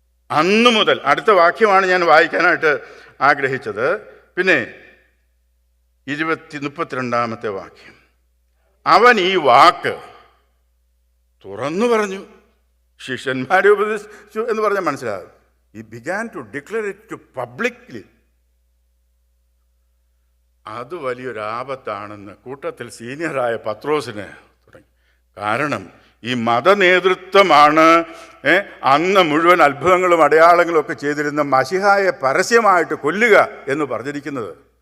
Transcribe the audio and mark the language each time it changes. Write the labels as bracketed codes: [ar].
[ml] അന്നു മുതൽ, അടുത്ത വാക്യമാണ് ഞാൻ വായിക്കാനായിട്ട് ആഗ്രഹിച്ചത്. പിന്നെ 32-ാമത്തെ വാക്യം, അവൻ ഈ വാക്ക് തുറന്നു പറഞ്ഞു, ശിഷ്യന്മാരെ ഉപദേശിച്ചു എന്ന് പറഞ്ഞാൽ മനസ്സിലാകും. [en] He began to declare it to publicly. [ml] അത് വലിയൊരു ആപത്താണെന്ന് കൂട്ടത്തിൽ സീനിയറായ പത്രോസിന് തുടങ്ങി. കാരണം ഈ മതനേതൃത്വമാണ് അന്ന് മുഴുവൻ അത്ഭുതങ്ങളും അടയാളങ്ങളും ഒക്കെ ചെയ്തിരുന്ന മശിഹായെ പരസ്യമായിട്ട് കൊല്ലുക എന്ന് പറഞ്ഞിരിക്കുന്നത്.